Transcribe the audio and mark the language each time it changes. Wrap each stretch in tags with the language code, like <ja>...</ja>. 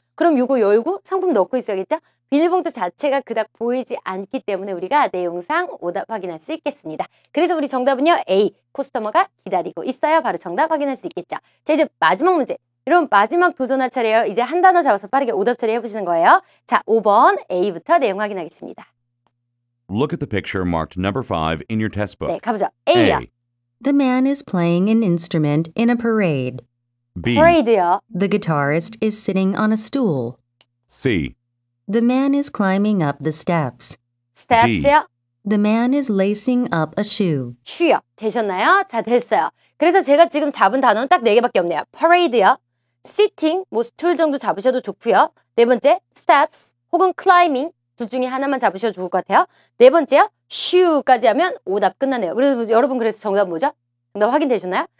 <ko>그럼 요거 열고 상품 넣고 있어야겠죠? 비닐봉투 자체가 그닥 보이지 않기 때문에 우리가 내용상 오답 확인할 수 있겠습니다. 그래서 우리 정답은요. A. 코스터머가 기다리고 있어요. 바로 정답 확인할 수 있겠죠. 자 이제 마지막 문제. 여러분 마지막 도전할 차례예요. 이제 한 단어 잡아서 빠르게 오답 처리 해보시는 거예요. 자 5번 A부터 내용 확인하겠습니다.</ko> <en>Look at the picture marked number 5 in your test book.</en> <ko>네, 가보죠. A요.</ko> <en>A, The man is playing an instrument in a parade. B,</en> <ko>parade요.</ko> <en>The guitarist is sitting on a stool. C, The man is climbing up the steps.</en> <ko>steps요.</ko> <en>The man is lacing up a shoe.</en> <ko>shoe요. 되셨나요? 자, 됐어요. 그래서 제가 지금 잡은 단어는 딱 4개밖에 없네요. parade요. sitting, 뭐 스툴 정도 잡으셔도 좋고요. 네 번째, steps, 혹은 climbing 둘 중에 하나만 잡으셔도 좋을 것 같아요. 네 번째요. shoe까지 하면 오답 끝나네요. 그래서 여러분 그래서 정답 뭐죠? 정답 확인되셨나요?</ko>